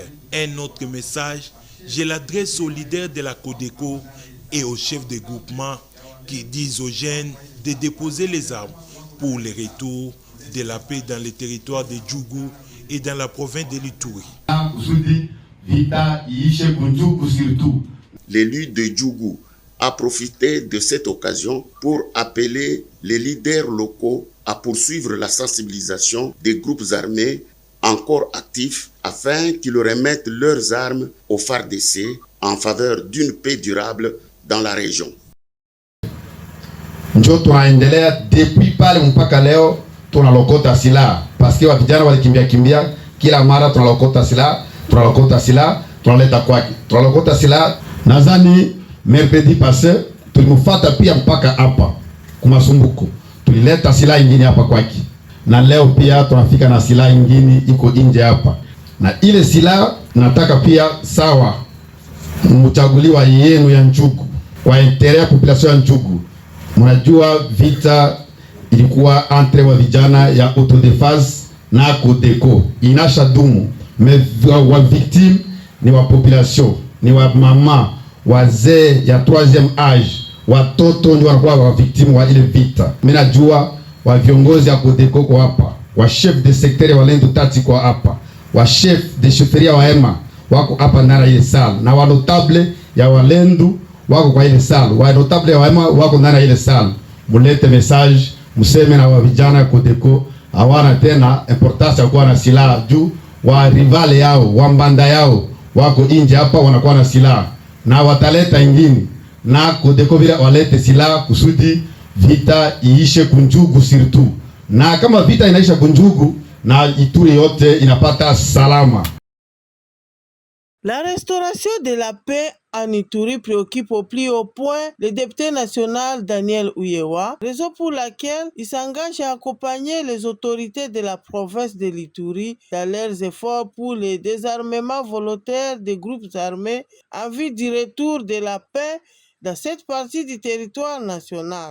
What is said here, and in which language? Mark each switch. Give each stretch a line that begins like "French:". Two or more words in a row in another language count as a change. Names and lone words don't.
French: Un autre message, je l'adresse aux leaders de la Codeco et aux chefs de groupement qui disent aux jeunes de déposer les armes pour le retour de la paix dans le territoire de Djougou et dans la province de l'Ituri.
Swahili: vita iishe kunjugu surtout.
French: L'élu de Djougou a profité de cette occasion pour appeler les leaders locaux à poursuivre la sensibilisation des groupes armés encore actifs afin qu'ils remettent leurs armes au FARDC en faveur d'une paix durable dans la région.
Swahili: Njo tunaendelea depuis pale mpaka leo tunalokota silaha paske wa vijana walikimbia kila mara tunalokota silaha tunaleta kwake, tunalokota silaha. Nadhani
French: mercredi passé
Swahili: tulimfuata pia mpaka hapa Kumasumbuko, tulileta silaha nyingine hapa kwake, na leo pia tunafika na silaha nyingine iko nje hapa. Na ile silaha nataka pia sawa mchaguliwa yenu ya Njugu kwa intere ya population ya Njugu. Mnajua vita ilikuwa entre wa vijana ya autodefense na Codeco inasha dumu, mais wa victime ni wa population, ni wa mama wazee ya
French: 3e age,
Swahili: watoto ndio wanakuwa wa victime wa ile vita. Mimi najua wa viongozi ya Codeco kwa hapa, wa
French: chef de secteur
Swahili: wa Lendu Tati kwa hapa, wa
French: chef de chefferie
Swahili: wa Hema wako hapa ndani ya ile salle, na wa notable ya Walendu wako kwa ile salle, wa notable ya Hema wako ndani ya ile salle. Mulete message, museme na wa vijana Codeco hawana tena importance ya kuwa na silaha juu wa rivale yao, wa mbanda yao wako nje hapa wanakuwa na silaha, na wataleta ingine na Codeco vile walete silaha kusudi vita iishe kunjugu surtout. Na kama vita inaisha kunjugu na Ituri yote inapata salama.
French: La restauration de la paix en Ituri préoccupe au plus haut point le député national Daniel Uyewa, raison pour laquelle il s'engage à accompagner les autorités de la province de l'Ituri dans leurs efforts pour le désarmement volontaire des groupes armés en vue du retour de la paix dans cette partie du territoire national.